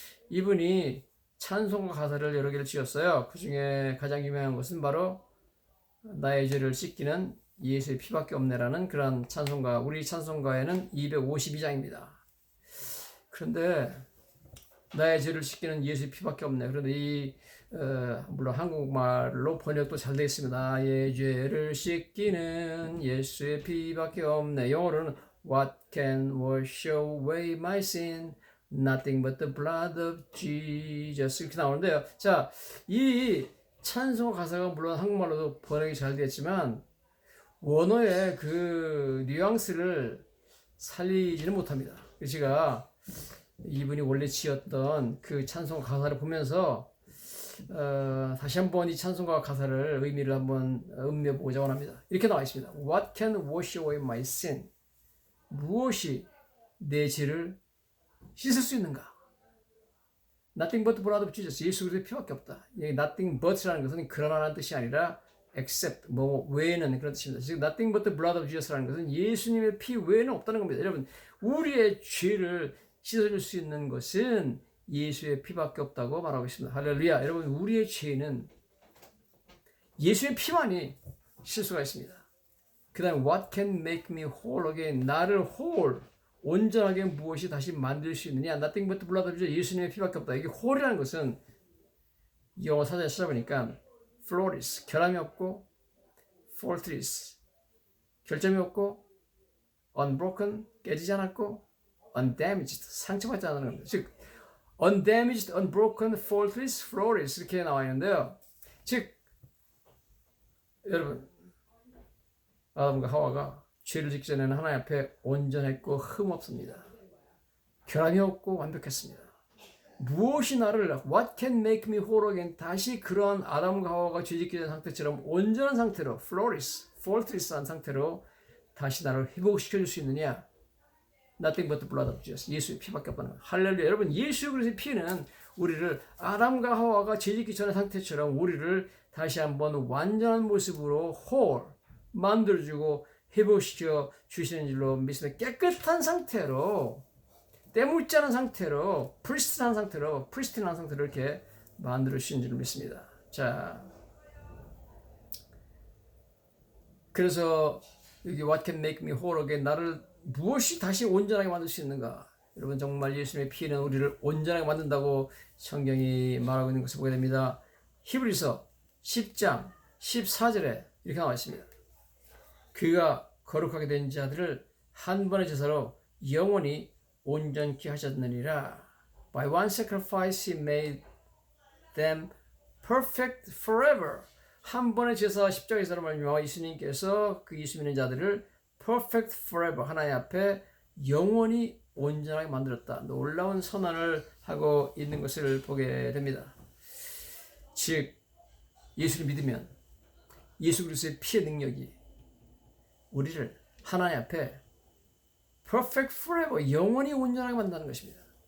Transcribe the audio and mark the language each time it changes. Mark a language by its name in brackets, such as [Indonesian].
[Korean] 이분이 찬송가 가사를 여러 개를 지었어요. 그 중에 가장 유명한 것은 바로 나의 죄를 씻기는 예수의 피밖에 없네라는 그런 찬송가. 우리 찬송가에는 252장입니다. 그런데 나의 죄를 씻기는 예수의 피밖에 없네. 그런데 물론 한국말로 번역도 잘 되어 있습니다. 나의 죄를 씻기는 예수의 피밖에 없네. [English] 영어로는 What can wash away my sin? Nothing but the blood of Jesus. [Korean] 이렇게 나오는데요. 자, 이 찬송 가사가 물론 한국말로도 번역이 잘 되었지만 원어의 그 뉘앙스를 살리지는 못합니다. 제가 이분이 원래 지었던 그 찬송 가사를 보면서 다시 한번 이 찬송가 가사를 의미를 한번 음미해보고자 원합니다. 이렇게 나와 있습니다. [English] What can wash away my sin? [Korean] 무엇이 내 죄를 씻을 수 있는가? [English] Nothing but the blood of Jesus. [Korean] 예수 그리스도의 피밖에 없다. Nothing but라는 것은 그러나라는 뜻이 아니라 except 뭐 외에는 그런 뜻입니다. 즉 [English] Nothing but the blood of Jesus [Korean] 라는 것은 예수님의 피 외에는 없다는 겁니다. 여러분 우리의 죄를 씻어줄 수 있는 것은 예수의 피밖에 없다고 말하고 있습니다. 할렐루야. 여러분 우리의 죄는 예수의 피만이 씻을 수가 있습니다. [English] 그 다음에 What can make me whole again? [Korean] 나를 whole, 온전하게 무엇이 다시 만들 수 있느냐? [English] Nothing but the blood of Jesus. [Korean] 예수님의 피밖에 없다. 이게 whole이라는 것은 영어 사전에 찾아보니까 flawless, 결함이 없고 faultless, 결점이 없고 unbroken, 깨지지 않았고 undamaged, 상처받지 않는 겁니다. 즉 undamaged, unbroken, faultless, flawless 이렇게 나와 있는데요. 즉 여러분 아담과 하와가 죄를 짓기 전에는 하나님 앞에 온전했고 흠없습니다. 결함이 없고 완벽했습니다. 무엇이 나를 [English] What can make me whole again? [Korean] 다시 그런 아담과 하와가 죄 짓기 전 상태처럼 온전한 상태로 flawless, faultless한 상태로 다시 나를 회복시켜줄 수 있느냐? [English] Nothing but the blood of Jesus. [Korean] 예수의 피밖에 없다는 거예요. 할렐루야. 여러분 예수 그리스도의 피는 우리를 아담과 하와가 죄 짓기 전의 상태처럼 우리를 다시 한번 완전한 모습으로 whole 만들어주고 회복시켜 주시는 줄로 믿습니다. 깨끗한 상태로 때묻지 않은 상태로 프리스틴한 상태로 이렇게 만들어 주시는 줄로 믿습니다. 자, 그래서 여기 [English] What can make me whole again? [Korean] 나를 무엇이 다시 온전하게 만들 수 있는가? 여러분 정말 예수님의 피는 우리를 온전하게 만든다고 성경이 말하고 있는 것을 보게 됩니다. 히브리서 10장 14절에 이렇게 나와 있습니다. 그가 거룩하게 된 자들을 한 번의 제사로 영원히 온전케 하셨느니라. [English] By one sacrifice he made them perfect forever. [Korean] 한 번의 제사 십자가에서 말미암아 예수님께서 그 예수 믿는 자들을 perfect forever 하나님 앞에 영원히 온전하게 만들었다. 놀라운 선언을 하고 있는 것을 보게 됩니다. 즉 예수를 믿으면 예수 그리스도의 피의 능력이 우리를 하나님 앞에 perfect forever 영원히 온전하게 만든다는 것입니다.